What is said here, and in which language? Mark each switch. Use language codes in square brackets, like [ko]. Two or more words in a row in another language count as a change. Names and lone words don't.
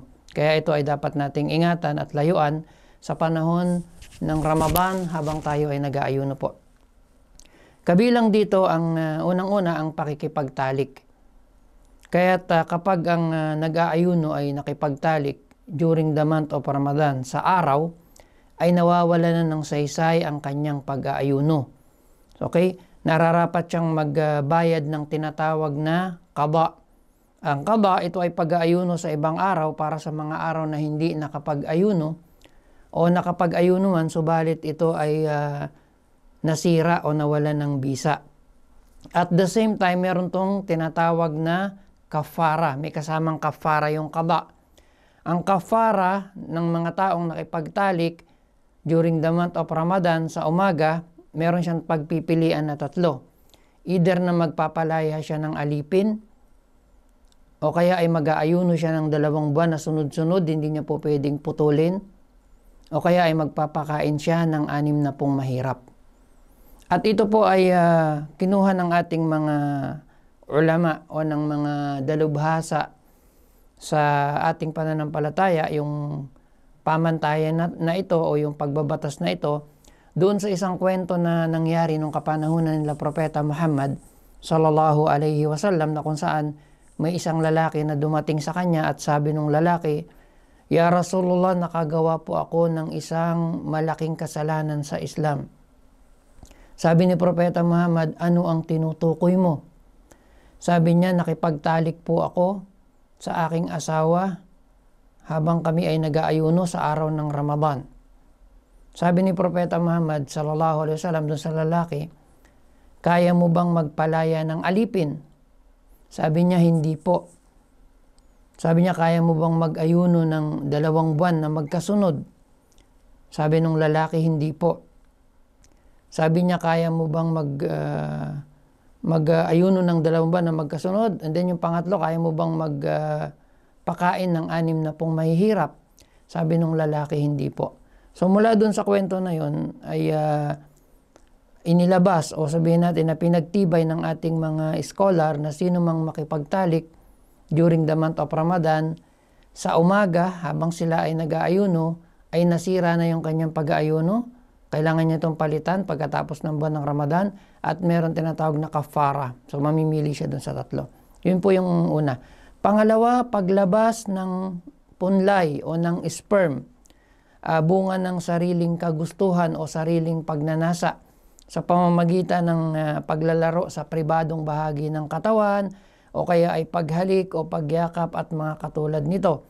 [tl] Kaya ito ay dapat nating ingatan at layuan sa panahon ng Ramadan habang tayo ay nag-aayuno po. Kabilang dito ang unang-una ang pakikipagtalik. Kaya't kapag ang nag-aayuno ay nakipagtalik [en] during the month of Ramadan [tl] sa araw, ay nawawala na ng saysay ang kanyang pag-aayuno. Okay? Nararapat siyang magbayad ng tinatawag na qada. Ang qada, ito ay pag-aayuno sa ibang araw para sa mga araw na hindi nakapag-ayuno o nakapag-ayuno man, subalit ito ay nasira o nawala ng bisa. [en] At the same time, [tl] meron tong tinatawag na kafara. May kasamang kafara yung qada. Ang kafara ng mga taong nakipagtalik [en] during the month of Ramadan [tl] sa umaga, meron siyang pagpipilian na tatlo. Either na magpapalaya siya ng alipin, o kaya ay mag-aayuno siya ng 2 buwan na sunod-sunod, hindi niya po pwedeng putulin, o kaya ay magpapakain siya ng 6 na pong mahirap. At ito po ay kinuha ng ating mga ulama o ng mga dalubhasa sa ating pananampalataya, yung pamantayan na ito o yung pagbabatas na ito, doon sa isang kwento na nangyari nung kapanahunan nila Propeta Muhammad [ar] صلى الله عليه وسلم, [tl] na kung saan may isang lalaki na dumating sa kanya at sabi nung lalaki, [ar] "يا رسول الله, [tl] nakagawa po ako ng isang malaking kasalanan sa Islam." Sabi ni Propeta Muhammad, "Ano ang tinutukoy mo?" Sabi niya, "Nakipagtalik po ako sa aking asawa habang kami ay nag-aayuno sa araw ng Ramadan." Sabi ni Propeta Muhammad [ar] صلى الله عليه وسلم [tl] doon sa lalaki, "Kaya mo bang magpalaya ng alipin?" Sabi niya, "Hindi po." Sabi niya, "Kaya mo bang mag-ayuno ng 2 buwan na magkasunod?" Sabi nung lalaki, "Hindi po." Sabi niya, "Kaya mo bang mag-ayuno ng 2 buwan na magkasunod? [en] And then [tl] yung pangatlo, kaya mo bang pakain ng 6 na pong mahihirap?" Sabi nung lalaki, "Hindi po." So mula dun sa kwento na yun ay inilabas o sabihin natin na pinagtibay ng ating mga scholar na sino mang makipagtalik [en] during the month of Ramadan [tl] sa umaga habang sila ay nag-aayuno, ay nasira na yung kanyang pag-aayuno. Kailangan niya itong palitan pagkatapos ng buwan ng Ramadan at meron tinatawag na kafara. So mamimili siya dun sa tatlo. Yun po yung una. Pangalawa, paglabas ng punlay o ng sperm, bunga ng sariling kagustuhan o sariling pagnanasa sa pamamagitan ng paglalaro sa pribadong bahagi ng katawan o kaya ay paghalik o pagyakap at mga katulad nito.